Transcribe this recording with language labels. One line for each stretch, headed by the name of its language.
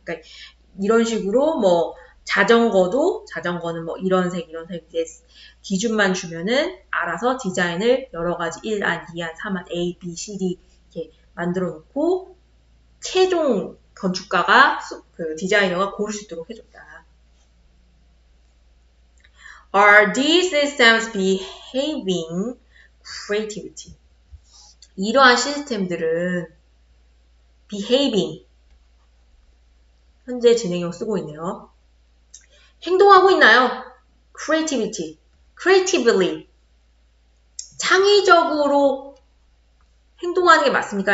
Korean: 그러니까 이런 식으로 뭐 자전거는 뭐 이런 색 이제 기준만 주면은 알아서 디자인을 여러 가지 1안, 2안, 3안, A, B, C, D 이렇게 만들어 놓고 최종 건축가가 그 디자이너가 고를 수 있도록 해줬다.
English: Are these systems behaving creativity?
Korean: 이러한 시스템들은 behaving 현재 진행형 쓰고 있네요. 행동하고 있나요? creatively 창의적으로 행동하는 게 맞습니까?